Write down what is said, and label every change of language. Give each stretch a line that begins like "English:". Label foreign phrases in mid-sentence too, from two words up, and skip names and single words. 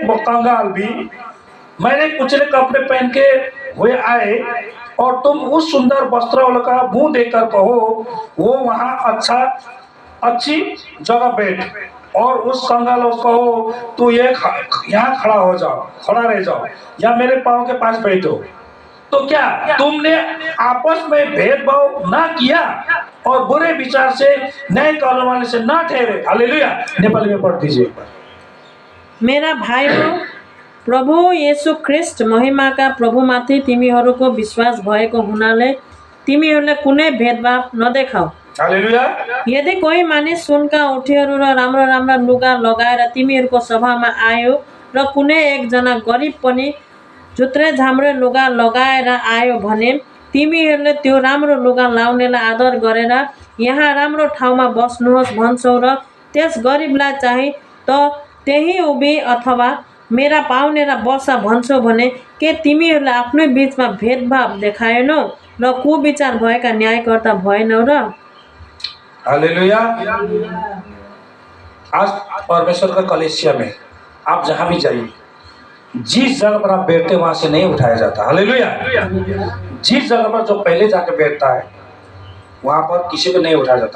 Hindi: कंगाल भी मैंने कुचले कपड़े पहन के हुए आए और तुम उस सुंदर वस्त्र वाले का मुंह देखकर कहो वो वहां अच्छी जगह बैठ, और उस कंगाल को कहो तू यहाँ खड़ा रह जाओ या मेरे पाँव के पास बैठो, तो क्या तुमने आपस में भेदभाव ना किया और बुरे विचार से न्याय करने वाले से ना ठहरे। हालेलुया। नेपाली में पढ़ दीजिए।
Nepali: मेरा भाइयो, प्रभु येशू ख्रिस्ट महिमाका प्रभुमाथि तिमीहरूको विश्वास भएको हुनाले तिमीहरूले कुनै भेदभाव नदेखाऊ। हालेलुया। यदि कोही मानिस सुनका औँठीहरू र राम्रा राम्रा लुगा लगाएर तिमीहरूको सभामा आयो र कुनै एकजना गरिब पनि झुत्रे झाम्रे लुगा लगाएर आयो भने तिमीहरूले त्यो राम्रो लुगा लाउनेलाई आदर गरेर यहाँ राम्रो ठाउँमा बस्नुहोस् भन्छौ र त्यस गरिबलाई चाहिँ त त्यही उभि अथवा मेरा पाहुनेरा बसा भन्छौ भने के तिमीहरूले आफ्नै बीचमा भेदभाव देखाएनौ र कुविचार भएका न्यायकर्ता भएनौ र? हालेलुया।
Hindi: आज परमेश्वर का कलेसिया में आप जहां भी जाइए, जिस जगह पर आप बैठते वहां से नहीं उठाया जाता। हालेलुया। जिस जगह पर जो पहले जाकर बैठता है वहां पर किसी को नहीं उठाया जाता।